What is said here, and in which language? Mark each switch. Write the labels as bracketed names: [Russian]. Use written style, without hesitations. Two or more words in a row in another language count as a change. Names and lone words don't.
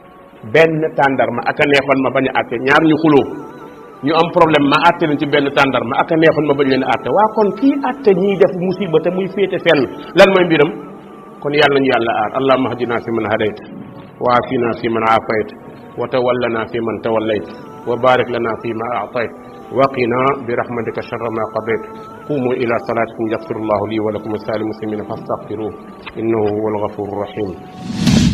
[Wolof] aka neexoon ma bañ a atte ñaar ñu xuloo ñu am problème ma atte leen ci benn tàndarma aka neexoon ma bañ leen atte waa kon kii atte ñiy def musiba te muy féete fenn lan mooy mbiram kon yàlla nañu yàlla aar [Arabic] اللهم اهدنا فيمن هديت وعافنا فيمن عافيت وتولنا فيمن توليت وبارك لنا فيما أعطيت وقنا برحمتك شر ما قضيت قوموا إلى صلاتكم يغفر الله لي ولكم ولسائر المسلمين فاستغفروه إنه هو الغفور الرحيم